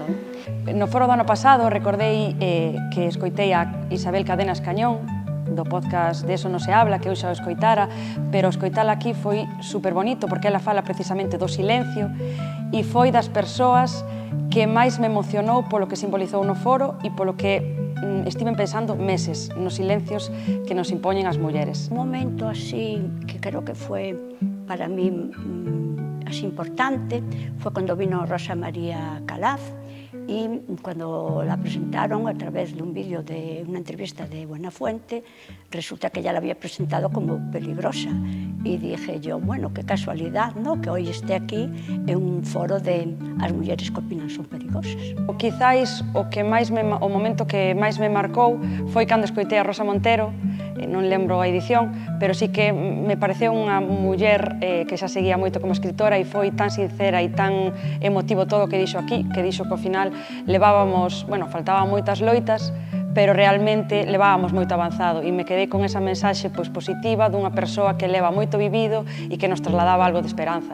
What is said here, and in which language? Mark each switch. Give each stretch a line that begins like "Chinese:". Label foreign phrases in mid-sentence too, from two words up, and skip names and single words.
Galician: No foro do ano pasado recordei que escoitei a Isabel Cadenas Cañón do podcast De eso non se habla, que eu xa o escoitara, pero escoitala aquí foi super bonito porque ela fala precisamente do silencio e foi das persoas que máis me emocionou polo que simbolizou no foro e polo que estiven pensando meses nos silencios que nos impoñen as mulleres.
Spanish: Un momento así que creo que foi para mí así importante foi cando vino Rosa María Calaf y cuando la presentaron a través de un vídeo de una entrevista de Buenafuente, resulta que ella la había presentado como peligrosa y dije yo, bueno, qué casualidad, ¿no?, que hoy esté aquí en un foro de
Galician: as mulleres que opinan son perigosas. Quizáis o momento que máis me marcou foi cando escoitei a Rosa Montero, non lembro a edición, pero sí que me pareceu unha muller que xa seguía moito como escritora e foi tan sincera e tan emotivo todo o que dixo aquí, que dixo que ao final levábamos, bueno, faltaban moitas loitas, pero realmente levábamos moito avanzado e me quedei con esa mensaxe positiva dunha persoa que leva moito vivido e que nos trasladaba algo de esperanza.